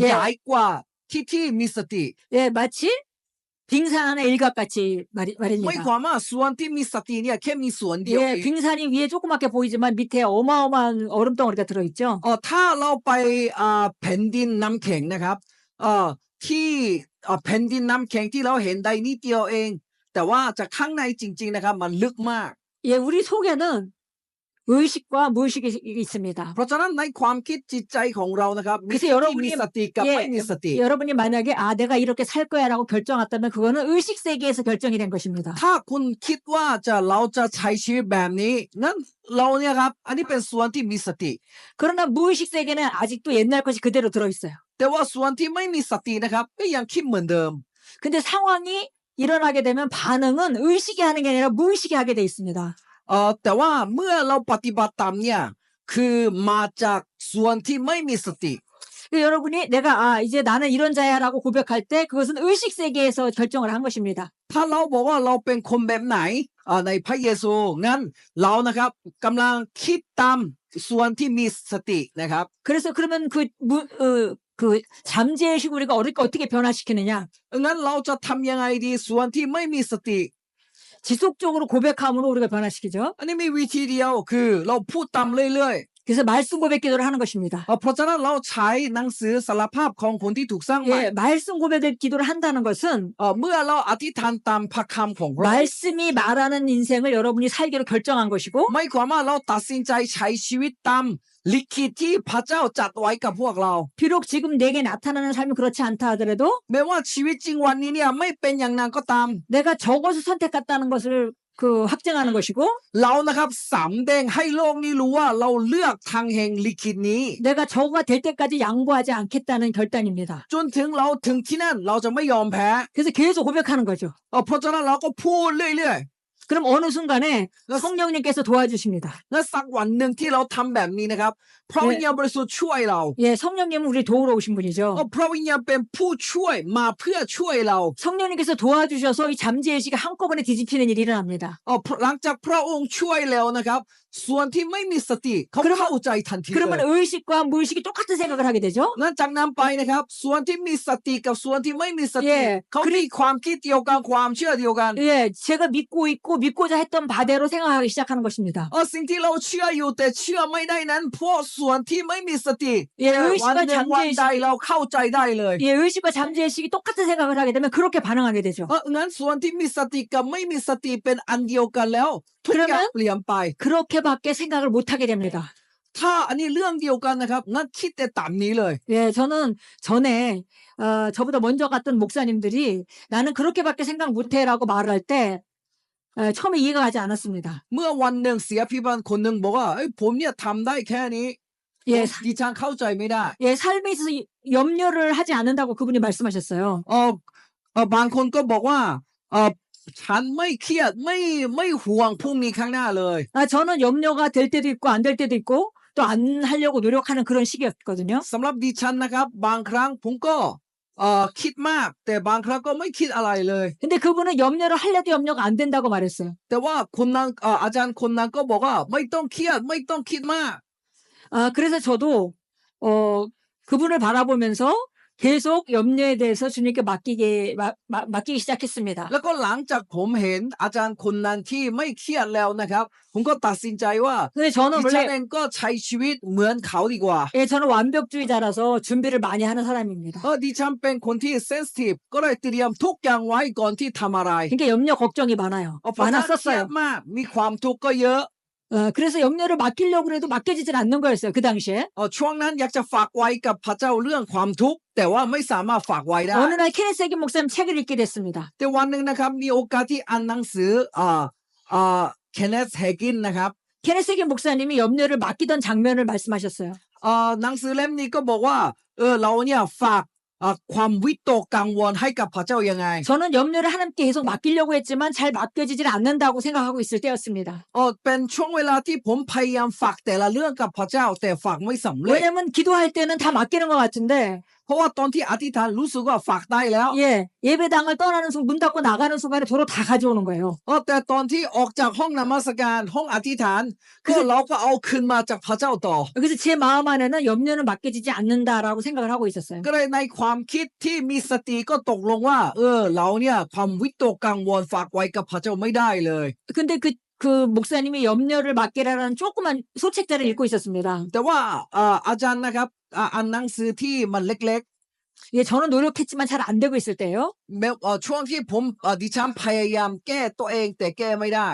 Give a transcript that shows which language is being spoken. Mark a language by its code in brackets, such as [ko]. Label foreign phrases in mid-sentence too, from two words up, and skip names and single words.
[th] ใหญ่กว่าที่มีสติ [ko] 예, 마치 빙산의 일각같이 [th] ไม่ [ko] 말입니다. [th] ความว่าส่วนที่มีสติเนี่ยแค่มีส่วนเดียว [ko] 예, [th] เอง [ko] 빙산이 위에 조그맣게 보이지만 밑에 어마어마한 얼음덩어리가 들어있죠. [th] ถ้าเราไปแผ่นดินน้ำแข็งนะครับที่แผ่นดินน้ำแข็งที่เราเห็นได้นิดเดียวเอง แต่ว่าจากข้างในจริงๆนะครับมันลึกมาก [ko] 예, 우리 속에는 의식과 무의식이 있습니다. [th] เพราะฉะนั้นในความคิดจิตใจของเรานะครับมี [ko] 그래서 [th] ที่ [ko] 여러분이 [th] มีสติกับไม่มีสติ [ko] 여러분이 만약에 내가 이렇게 살 거야라고 결정했다면 그거는 의식 세계에서 결정이 된 것입니다. [th] ถ้าคุณคิดว่าเราจะใช้ชีวิตแบบนี้งั้นเราเนี่ยครับอันนี้เป็นส่วนที่มีสติ [ko] 그러나 무의식 세계는 아직도 옛날 것이 그대로 들어 있어요. [th] แต่ว่าส่วนที่ไม่มีสตินะครับก็ยังคิดเหมือนเดิม [ko] 근데 상황이 일어나게 되면 반응은 의식이 하는 게 아니라 무의식이 하게 돼 있습니다. [th] แต่ว่าเมื่อเราปฏิบัติตามเนี่ยคือมาจากส่วนที่ไม่มีสติ [ko] 여러분이 내가 이제 나는 이런 자야라고 고백할 때 그것은 의식 세계에서 결정을 한 것입니다. [th] ถ้าเราบอกว่าเราเป็นคนแบบไหนในพระเยซูงั้นเรานะครับกำลังคิดตามส่วนที่มีสตินะครับ [ko] 그래서 그러면 그 잠재의식 우리가 어떻게 변화시키느냐? [th] งั้นเราจะทำยังไงดีส่วนที่ไม่มีสติ [ko] 지속적으로 고백함으로 우리가 변화시키죠. [th] อันนี้มีวิธีเดียวคือเราพูดตามเรื่อย [ko] 그래서 말씀 고백 기도를 하는 것입니다. [th] ๆเพราะฉะนั้นเราใช้หนังสือสารภาพของคนที่ถูกสร้างใหม่ [ko] 예, 말씀 고백 기도를 한다는 것은 [th] เมื่อเราอธิษฐานตามพระคำของเรา [ko] 말씀이 말하는 인생을 여러분이 살기로 결정한 것이고 [th] ไม่ความว่าเราตัดสินใจใช้ชีวิตตามลิขิตที่พระเจ้าจัดไว้กับพวกเรา [ko] 비록 지금 내게 나타나는 삶이 그렇지 않다 하더라도 [th] แม้ว่าชีวิตจริงวันนี้เนี่ยไม่เป็นอย่างนั้นก็ตาม [ko] 내가 저것을 선택했다는 것을 확증하는 것이고 [th] เรานะครับสำแดงให้โลกนี้รู้ว่าเราเลือกทางแห่งลิขิตนี้ [ko] 내가 저거가 될 때까지 양보하지 않겠다는 결단입니다. [th] จนถึงเราถึงที่นั่นเราจะไม่ยอมแพ้ [ko] 그래서 계속 고백하는 거죠. [th] เพราะฉะนั้นเราก็พูดเรื่อย [ko] 그럼 어느 순간에 나- 성령님께서 도와주십니다. [th] และสักวันหนึ่งที่เราทำแบบนี้นะครับพระวิญญาณบริสุทธิ์ช่วยเรา [ko] 예, 성령님은 우리 도우러 오신 분이죠. [th] พระวิญญาณเป็นผู้ช่วยมาเพื่อช่วยเรา [ko] 성령님께서 도와주셔서 이 잠재의식이 한꺼번에 뒤집히는 일이 일어납니다. [th] หลังจากพระองค์ช่วยแล้วนะครับส่วนที่ไม่มีสติเขาเข้าใจทันทีเล [ko] 그러면 [th] ย [ko] 의식과 무의식이 똑같은 생각을 하게 되죠. [th] นั้นจากนั้นไปนะครับส่วนที่มีสติกับส่วนที่ไม่มีสติ [ko] 예 [th] เขามีความคิดเดียวกันความเชื่อเดียวกัน [ko] 예, 제가 믿고 있고 믿고자 했던 바대로 생각하기 시작하는 것입니다. [th] สิ่งที่เราเชื่ออยู่แต่เชื่อไม่ได้นั้นเพราะส่วนที่ไม่มีสติ [ko] 예, [th] วันห [ko] 의식과 [th] นึ่งวันใด [ko] 잠재의식, [th] เราเข้าใจได้เลย [ko] 예, 의식과 잠재의식이 똑같은 생각을 하게 되면 그렇게 반응하게 되죠. [th] งั้นส่วนที่มีสติกับไม่มีสติเป็นอันเดียวกันแล้วทุกอย่างเปลี่ยนไป [ko] 그렇게밖에 생각을 못하게 됩니다. [th] ถ้าอันนี้เรื่องเดียวกันนะครับงั้นคิดแต่ตามนี้เลย [ko] 예, 저는 전에 저보다 먼저 갔던 목사님들이 나는 그렇게밖에 생각 못해라고 말을 할 때 처음에 이해가 가지 않았습니다. [th] เมื่อวันหนึ่งเสียพิบัติคนหนึ่งบอกว่าผมเนี่ยทำได้แค่นี้ [ko] 예, [th] ดิฉันเข้าใจไม่ได้ [ko] 예, 삶에 있어서 염려를 하지 않는다고 그분이 말씀하셨어요. [th] บางคนก็บอกว่าฉันไม่เครียดไม่ห่วงพรุ่งนี้ข้างหน้าเลย [ko] 저는 염려가 될 때도 있고 안 될 때도 있고 또 안 하려고 노력하는 그런 시기였거든요. [th] สำหรับดิฉันนะครับบางครั้งผมก็คิดมากแต่บางครั้งก็ไม่คิดอะไรเลย [ko] 근데 그분은 염려를 하려도 염려가 안 된다고 말했어요. [th] แต่ว่าคนนั้นอาจารย์คนนั้นก็บอกว่าไม่ต้องเครียดไม่ต้องคิดมาก [ko] 그래서 저도 그분을 바라보면서 계속 염려에 대해서 주님께 맡기기 시작했습니다. [th] แล้วก็หลังจากผมเห็นอาจารย์คนนั้นที่ไม่เครียดแล้วนะครับผมก็ตัดสินใจว่า [ko] 근데 저는 [th] ดิฉัน [ko] 원래 [th] เองก็ใช้ชีวิตเหมือนเขาดีกว่า [ko] 예, 저는 완벽주의자라서 준비를 많이 하는 사람입니다. [th] ดิฉันเป็นคนที่เซนซิทีฟก็เลยเตรียมทุกอย่างไว้ก่อนที่ทำอะไร [ko] 그러니까 염려 걱정이 많아요. [th] เพราะฉะนั้นเครีย [ko] 많았었어요. [th] ดมากมีความทุกข์ก็เยอะ [ko] 그래서 염려를 맡기려고 해도 맡겨지질 않는 거였어요. 그 당시에. [th] ช่วงนั้นอยากจะฝากไว้กับพระเจ้าเรื่องความทุกข์แต่ว่าไม่สามารถฝากไว้ได้ [ko] 어느 날 케네세기 목사님 책을 읽게 됐습니다. [th] แต่วันหนึ่งนะครับมีโอกาสที่อ่านหนังสือเคนเนธเฮกินนะครับ [ko] 케네세기 목사님이 염려를 맡기던 장면을 말씀하셨어요. [th] หนังสือเล่มนี้ก็บอกว่าเราเนี่ยฝากความวิตกกังวลให้กับพระเจ้ายังไง [ko] 저는 염려를 하나님께 계속 맡기려고 했지만 잘 맡겨지질 않는다고 생각하고 있을 때였습니다. [th] เป็นช่วงเวลาที่ผมพยายามฝากแต่ละเรื่องกับพระเจ้าแต่ฝากไม่สำเร็จ [ko] 왜냐면 기도할 때는 다 맡기는 것 같은데 [th] เพราะว่าตอนที่อธิษฐานรู้สึกว่าฝากได้แล้ว [ko] 예, 예배당을 떠나는 순간 문 닫고 나가는 순간에 도로 다 가져오는 거예요. [th] แต่ตอนที่ออกจากห้องนมัสการห้องอธิษฐานก็เราก็เอาคืนมาจากพระเจ้าต่อ [ko] 그래서 제 마음 안에는 염려는 맡겨지지 않는다라고 생각을 하고 있었어요. [th] ก็เลยในความคิดที่มีสติก็ตกลงว่าเราเนี่ยความวิตกกังวลฝากไว้กับพระเจ้าไม่ได้เลย [ko] 근데 그 목사님이 염려를 맡기라는 조그만 소책자를 읽고 있었습니다. [th] แต่ว่าอาจารย์นะครับอ่านหนังสือที่มันเล็ก [ko] 예, 저는 노력했지만 잘 안 되고 있을 때요. [th] ๆแบบช่วงที่ผมดิฉันพยายามแก้ตัวเองแต่แก้ไม่ได้